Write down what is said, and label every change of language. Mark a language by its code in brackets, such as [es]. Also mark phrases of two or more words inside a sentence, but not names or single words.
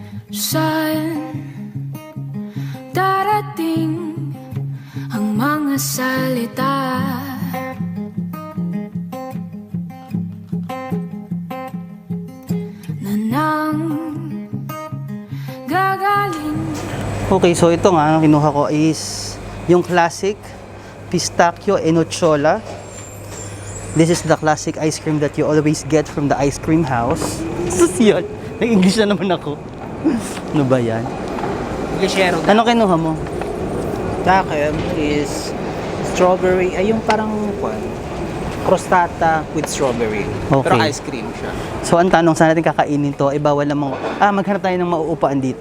[tl] Saan darating ang mga salita na nang gagaling? Okay, so ito nga, ang kinuha ko is yung classic [it] pistachio e nocciola. [en] This is the classic ice cream that you always get from the ice cream house. [tl] Sus yun, nag-English na naman ako. Ano ba yan? Lechero. Ano kinuha mo? Sa akin is strawberry, ay yung parang [en] crostata with strawberry. [tl] Okay. Pero ice cream siya. So ang tanong, saan natin kakainin to? Ay bawal namang, maghanap tayo ng mauupuan dito.